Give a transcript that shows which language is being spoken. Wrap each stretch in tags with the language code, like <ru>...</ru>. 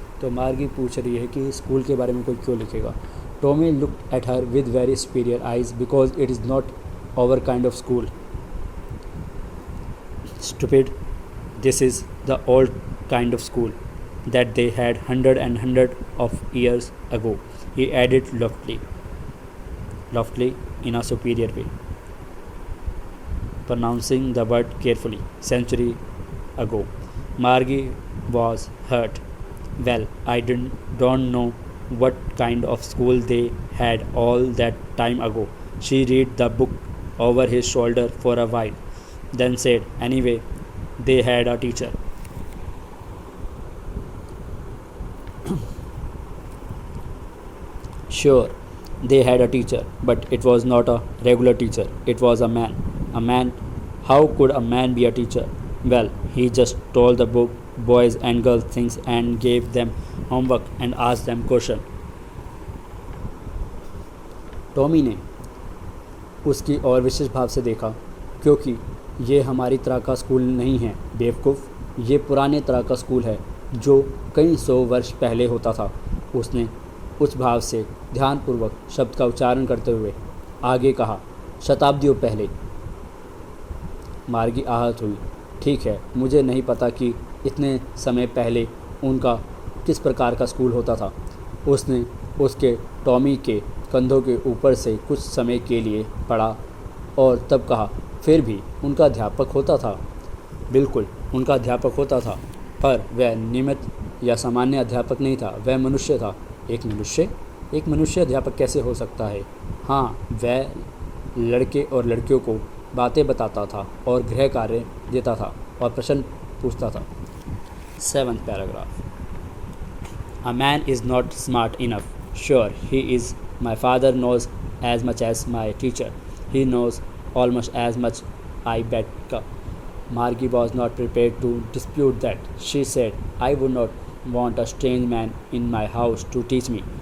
<hi>तो मार्गी पूछ रही है कि स्कूल के बारे में कोई क्यों लिखेगा।</hi> <en>Tommy looked at her with very superior eyes because it is not our kind of school. Stupid, this is the old kind of school that they had hundred of years ago, he added loftily in a superior way, pronouncing the word carefully. Century ago. Margie was hurt. Well, I don't know what kind of school they had all that time ago. She read the book over his shoulder for a while, then said, anyway, they had a teacher. Sure, they had a teacher, but it was not a regular teacher. It was a man. A man? How could a man be a teacher? Well, he just told the boys and girls things and gave them homework and asked them questions.</en> <hi>Tommy ने उसकी और विशेष भाव से देखा, क्योंकि ये हमारी तरह का स्कूल नहीं है बेवकूफ़। ये पुराने तरह का स्कूल है जो कई 100 वर्ष पहले होता था। उसने उस भाव से ध्यानपूर्वक शब्द का उच्चारण करते हुए आगे कहा, शताब्दियों पहले। मार्गी आहत हुई। ठीक है, मुझे नहीं पता कि इतने समय पहले उनका किस प्रकार का स्कूल होता था। उसने उसके टॉमी के कंधों के ऊपर से कुछ समय के लिए पढ़ा और तब कहा, फिर भी उनका अध्यापक होता था। बिल्कुल, उनका अध्यापक होता था, पर वह नियमित या सामान्य अध्यापक नहीं था, वह मनुष्य था। एक मनुष्य अध्यापक कैसे हो सकता है? हाँ, वह लड़के और लड़कियों को बातें बताता था और गृह कार्य देता था और प्रश्न पूछता था।</hi> <en>7th paragraph. A man is not smart enough. Sure, he is. My father knows as much as my teacher. He knows almost as much, I bet. Margie was not prepared to dispute that. She said, I would not want a strange man in my house to teach me.</en>